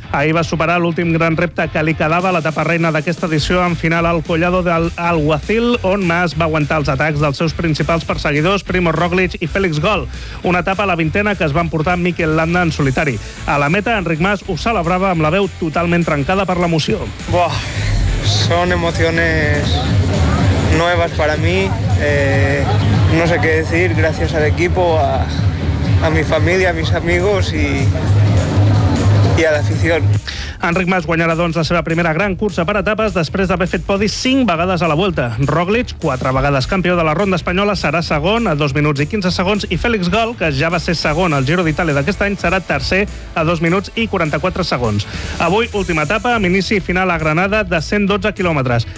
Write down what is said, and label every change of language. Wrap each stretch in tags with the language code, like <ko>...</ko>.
<ca>Ahir va superar l'últim gran repte que li quedava a l'etapa reina d'aquesta edició, en final al Collado del Alguacil, on Mas va aguantar els atacs dels seus principals perseguidors, Primoz Roglic i Félix Gall. Una etapa a la vintena que es va emportar Mikel Landa en solitari. A la meta, Enric Mas ho celebrava amb la veu totalment trencada per l'emoció. Buah!</ca> <es>Son emociones nuevas para mí, no sé qué decir, gracias al equipo, a mi familia, a mis amigos y a la afición.</es> <ca>Enric Mas guanyarà, doncs, la seva primera gran cursa per etapes després d'haver fet podi 5 vegades a la Vuelta. Roglic, 4 vegades campió de la Ronda Espanyola, serà segon a 2 minuts i 15 segons i Félix Gall, que ja va ser segon al Giro d'Itàlia d'aquest any, serà tercer a 2 minuts i 44 segons. Avui, última etapa, amb inici i final a Granada de 112 quilòmetres.</ca>